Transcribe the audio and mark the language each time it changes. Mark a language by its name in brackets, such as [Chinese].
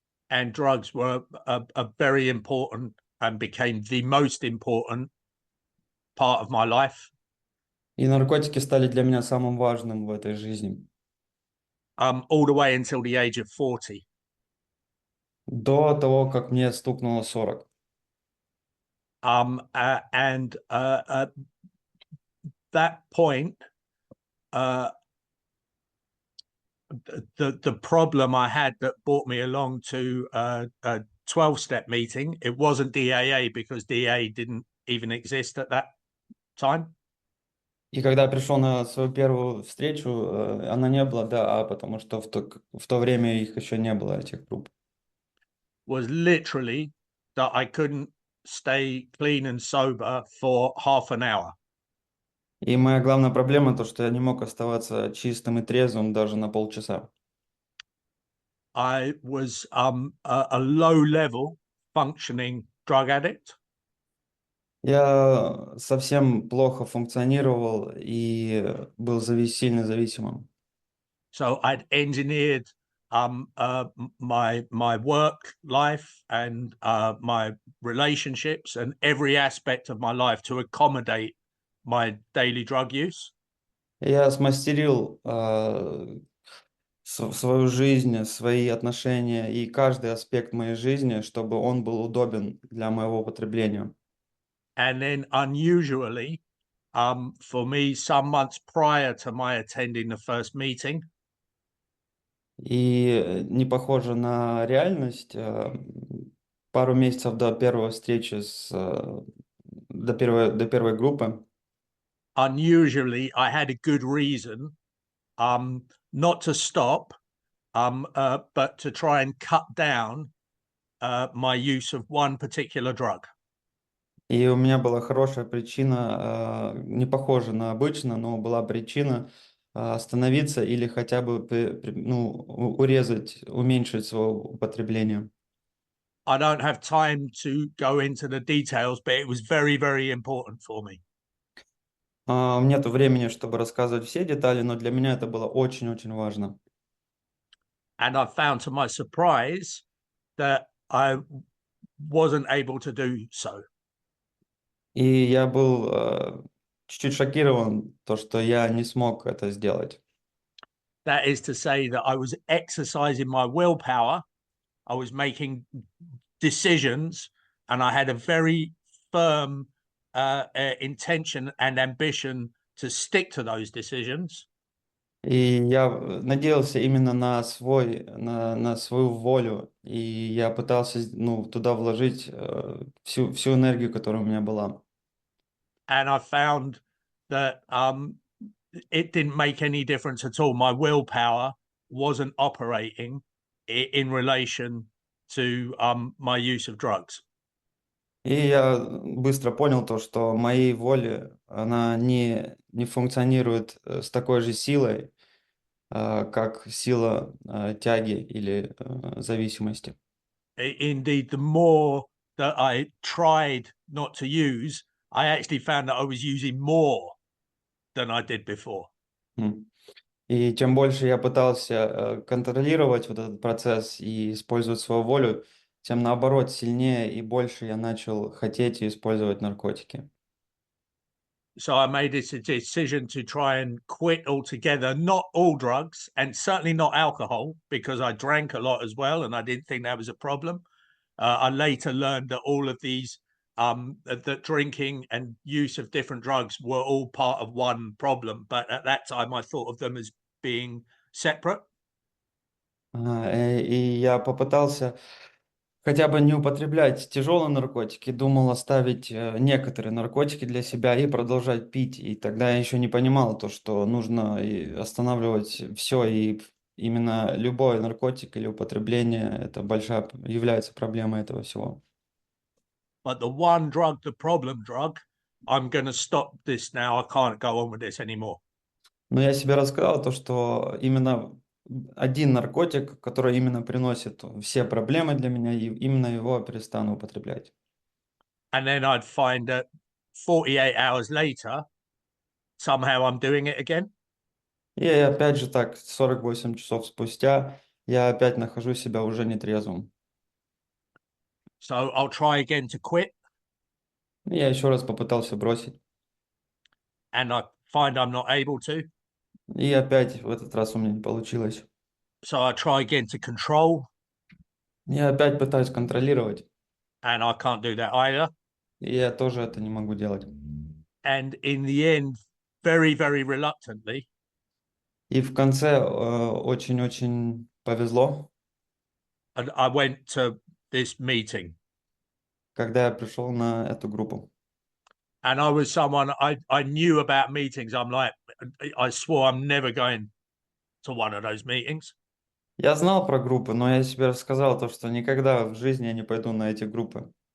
[English] And drugs were a very important and became the most important part of my life. [Russian] И наркотики стали для меня самым важным в этой жизни. [English] All the way until the age of 40. [Russian] До того, как мне стукнуло 40. [English] And at that point, the problem I had that brought me along to a 12-step meeting, it wasn't DAA because DAA didn't even exist at that time. [Russian] И когда я пришел на свою первую встречу, она не была ДАА, потому что в то время их еще не было, этих групп. [English] Was literally that I couldn't stay clean and sober for half an hour. [Russian] И моя главная проблема то, что я не мог оставаться чистым и трезвым даже на полчаса. [English] I was a low-level functioning drug addict. [Russian] Я совсем плохо функционировал и был сильно зависимым. [English] So I'd engineered my work life and my relationships and every aspect of my life to accommodate my daily drug use. [Russian] Я смастерил свою жизнь, свои отношения и каждый аспект моей жизни, чтобы он был удобен для моего употребления. [English] And then unusually, for me, some months prior to my attending the first meeting, [Russian] И не похоже на реальность. Пару месяцев до первой встречи до первой группы [English] unusually, I had a good reason not to stop, but to try and cut down my use of one particular drug. [Russian] и у меня была хорошая причина, не похожа на обычно, но была причина остановиться или хотя бы урезать, уменьшить свое употребление. [English] I don't have time to go into the details, but it was very, very important for me. [Russian] Нету времени, чтобы рассказывать все детали, но для меня это было очень-очень важно. [English] And I found to my surprise that I wasn't able to do so. [Russian] И я был чуть-чуть шокирован, то, что я не смог это сделать. [English] That is to say that I was exercising my willpower, I was making decisions, and I had a very firm intention and ambition to stick to those decisions. [Russian] И я надеялся именно на свою волю, и я пытался туда вложить всю энергию, которая у меня была. [English] And I found that it didn't make any difference at all. My willpower wasn't operating in relation to my use of drugs. [Russian] И я быстро понял то, что моей воли, она не функционирует с такой же силой, как сила тяги или зависимости. [English] Indeed, the more that I tried not to use, I actually found that I was using more than I did before. М. [Russian] И чем больше я пытался контролировать вот этот процесс и использовать свою волю, тем наоборот сильнее и больше я начал хотеть и использовать наркотики. [English] So I made it a decision to try and quit altogether, not all drugs, and certainly not alcohol, because I drank a lot as well, and I didn't think that was a problem. I later learned that all of these, that drinking and use of different drugs were all part of one problem. But at that time, I thought of them as being separate. [Russian] И я попытался хотя бы не употреблять тяжелые наркотики, думал оставить некоторые наркотики для себя и продолжать пить. И тогда я еще не понимал то, что нужно и останавливать все, и именно любой наркотик или употребление это большая является проблемой этого всего. [English] But the one drug, the problem drug, I'm going to stop this now. I can't go on with this anymore. [Russian] Но я себе рассказал то, что именно один наркотик, который именно приносит все проблемы для меня, и именно его перестану употреблять. [English] And then I'd find that 48 hours later, somehow I'm doing it again. [Russian] И опять же так, 48 часов спустя я опять нахожу себя уже нетрезвым. [English] So I'll try again to quit. [Russian] И я еще раз попытался бросить. [English] And I find I'm not able to. [Russian] И опять в этот раз у меня не получилось. [English] So I try again to control. [Russian] Я опять пытаюсь контролировать. [English] And I can't do that either. [Russian] И я тоже это не могу делать. [English] And in the end, very, very reluctantly, [Russian] И в конце очень-очень повезло, [English] and I went to this meeting. [Russian] когда я пришел на эту группу. [English] And I was someone I knew about meetings. I'm like, I swore I'm never going to one of those meetings. [Russian] Я знал про группы, но я себе рассказал то, что никогда в жизни я не пойду на эти группы.